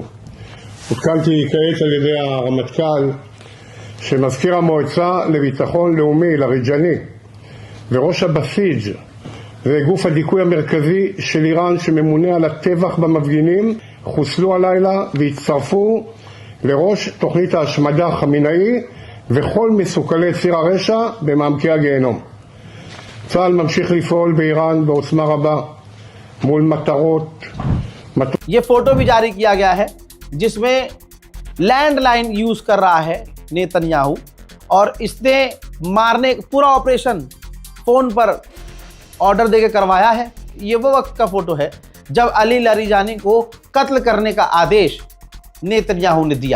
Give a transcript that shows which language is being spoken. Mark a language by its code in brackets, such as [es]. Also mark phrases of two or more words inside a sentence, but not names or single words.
[he] עודכנתי כעת על ידי הרמטכ"ל שמזכיר המועצה לביטחון לאומי לאריג'אני וראש הבסיג' זה גוף הדיכוי המרכזי של איראן שממונה על הטבח במפגינים, חוסלו הלילה והצטרפו לראש תוכנית ההשמדה חמינאי וכל מסוכלי ציר הרשע במעמקי הגיהנום. צה"ל ממשיך לפעול באיראן בעוצמה רבה מול मटरों। [hi] ये फोटो भी जारी किया गया है जिसमें [en] landline use [hi] कर रहा है नेतन्याहू और इसने मारने पूरा ऑपरेशन फोन पर ऑर्डर देके करवाया है। ये वो वक्त का फोटो है जब अली लारीजानी को कत्ल करने का आदेश नेतन्याहू ने दिया।